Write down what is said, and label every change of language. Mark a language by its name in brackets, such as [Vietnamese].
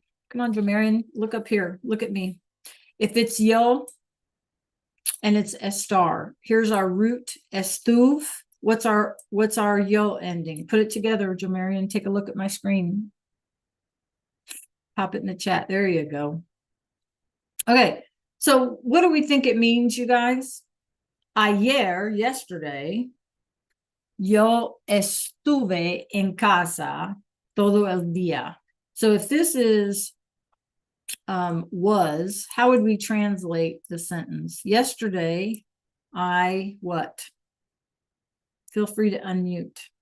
[English] Come on, Jamarian, look up here. Look at me. If it's yo and it's estar, here's our root estuve. What's our yo ending? Put it together, Jamarian. Take a look at my screen. Pop it in the chat. There you go. Okay, so what do we think it means, you guys? [Spanish] Ayer, yesterday, yo estuve en casa todo el día. [English] So if this is was, how would we translate the sentence? Yesterday, I what? Feel free to unmute.